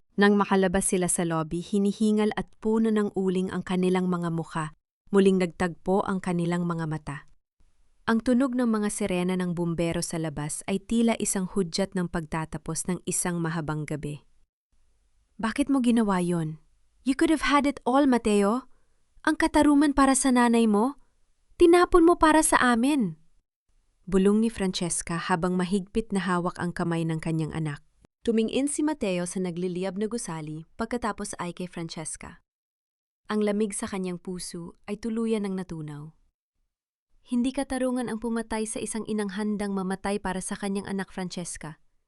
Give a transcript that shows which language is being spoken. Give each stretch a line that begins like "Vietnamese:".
Filipino: Nang makalabas sila sa lobby, hinihingal at puno ng uling ang kanilang mga mukha, muling nagtagpo ang kanilang mga mata. Ang tunog ng mga sirena ng bumbero sa labas ay tila isang hudyat ng pagtatapos ng isang mahabang gabi. Bakit mo ginawa yon?
English: You could have had it all, Mateo.
Filipino: Ang katarungan para sa nanay mo, tinapon mo para sa amin. Bulong ni Francesca habang mahigpit na hawak ang kamay ng kanyang anak. Tumingin si Mateo sa nagliliyab na gusali pagkatapos ay kay Francesca. Ang lamig sa kanyang puso ay tuluyan ng natunaw. Hindi katarungan ang pumatay sa isang inang handang mamatay para sa kanyang anak Francesca.